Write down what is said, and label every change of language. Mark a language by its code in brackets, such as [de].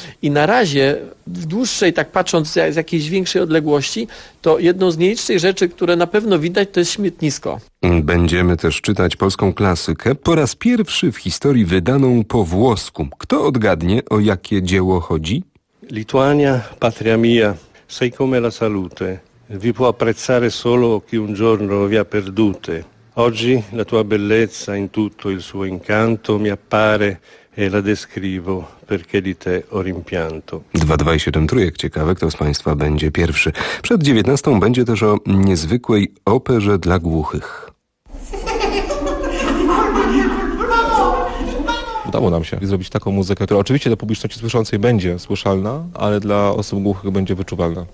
[pl] I na razie, w dłuższej, tak patrząc z jakiejś większej odległości, to jedną z nielicznych rzeczy, które na pewno widać, to jest śmietnisko. Będziemy też czytać polską klasykę, po raz pierwszy w historii wydaną po włosku. Kto odgadnie, o jakie dzieło chodzi? [it] Lituania, patria mia, sei come la salute, vi può apprezzare solo chi un giorno vi ha perdute. Oggi la tua bellezza in tutto il suo incanto mi appare e la descrivo perché di te ho rimpianto. [pl] 2273, ciekawe, kto z Państwa będzie pierwszy. Przed 19 będzie też o niezwykłej operze dla głuchych. Udało nam się zrobić taką muzykę, która oczywiście dla publiczności słyszącej będzie słyszalna, ale dla osób głuchych będzie wyczuwalna.